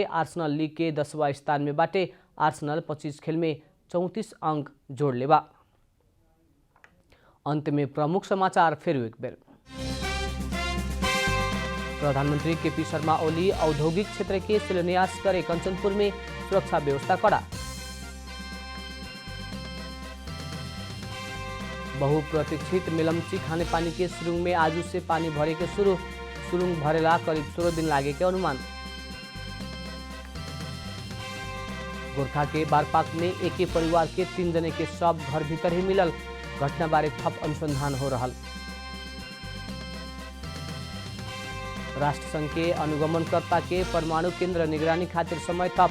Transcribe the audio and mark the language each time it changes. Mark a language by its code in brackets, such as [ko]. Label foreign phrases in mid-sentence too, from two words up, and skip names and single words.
[bho] आर्सेनल लीग के 10वां स्थान में बाटे। आर्सेनल 25 खेल में 34 अंक जोड़ले बा। अंत में प्रमुख समाचार फिर एक बेर। प्रधानमंत्री केपी शर्मा ओली औद्योगिक क्षेत्र के शिलान्यास करे। कंचनपुर में सुरक्षा व्यवस्था कड़ा। बहुप्रतीक्षित मेलम्ची खाने पानी के सुरुंग में आज से पानी भरे के सुरुंग भरेला करीब 16 दिन लागे के अनुमान। गोरखा के बारपाक में एक ही परिवार के 3 जने के शव घर भीतर ही मिलल। घटना बारे थप अनुसंधान हो रहा। राष्ट्रसंघ के अनुगमनकर्ता के परमाणु केंद्र निगरानी खातिर समय थप।